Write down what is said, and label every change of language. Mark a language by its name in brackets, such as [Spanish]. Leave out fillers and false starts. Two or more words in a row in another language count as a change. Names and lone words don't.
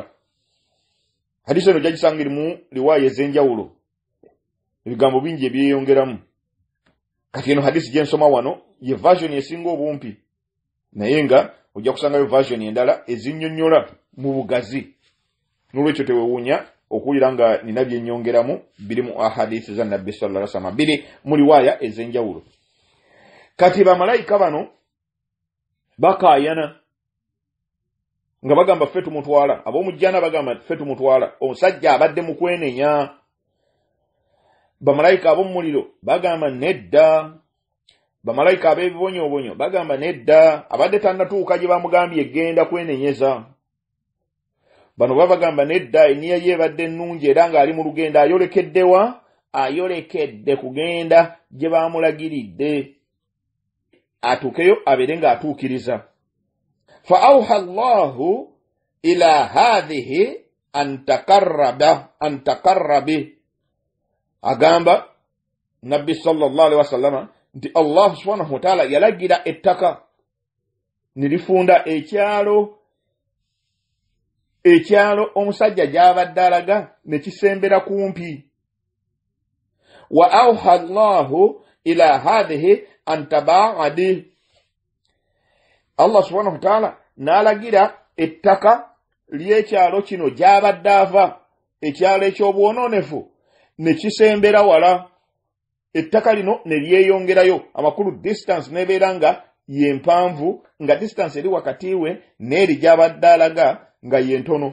[Ganda] Hadisi eno gyagisanga erimu riwaaya ez'enjawulo, ebigambo bingi ebyeyongeramu. Kati eno hadisi gye nsoma wano ye version esinga obumpi, naye nga ojja kusangayo version endala ezinnyonnyola mu bugazi. N'olwekyo tewewuunya okuwulira nga nina byennyongeramu, biri mu ahadisi za Nabbi [Arabic] صلى الله عليه وسلم, [Ganda] biri mu riwaaya ez'enjawulo. Kati bamalayika bano bakaayana nga bagamba ffe tumutwala, ab'omujjana bagamba ffe tumutwala. Omusajja abadde mu kwenenya. Bamalayika ab'omuliro bagamba nedda. Bamalayika ab'ebibonyoobonyo bagamba nedda, abadde tannatuuka gye bamugambye egenda kwenenyeza. Bano babagamba nedda, enniya ye ebadde ennungi era ng'ali mu lugendo, ayolekeddewa? Ayolekedde kugenda gye baamulagiridde, atuukeyo abeere ng'atuukiriza. [Arabic] فأوحى الله إلى هذه أن تقربي. [Ganda] Agamba Nabbi [Arabic] صلى الله عليه وسلم [Ganda] nti [Arabic] الله سبحانه وتعالى [Ganda] yalagira ettaka nilifunda ekyalo omusajja gy'abadde alaga ne kisembera kumpi. [Arabic] وأوحى الله إلى هذه أن تباعدي. الله سبحانه وتعالى [Ganda] n'alagira ettaka ly'ekyalo kino gy'abadde ava, ekyalo eky'obwononefu, ne kisembera wala. Ettaka lino ne lyeyongerayo amakulu, distance nebeera nga yempanvu, nga distance eri wakati we n'eri gy'abadde alaga nga yentono.